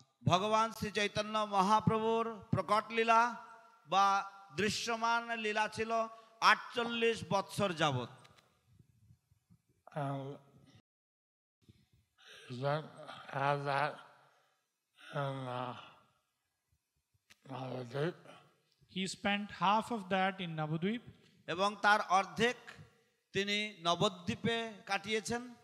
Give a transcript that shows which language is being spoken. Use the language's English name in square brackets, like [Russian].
[Bangla] ভগবান শ্রী চৈতন্য মহাপ্রভুর প্রকট লীলা বা দৃশ্যমান লীলা ছিল 48 বৎসর যাবৎ। [English] And then have that in Navadvip. He spent half of that in Navadvip. [Bangla] এবং তার অর্ধেক তিনি নবদ্বীপে কাটিয়েছেন।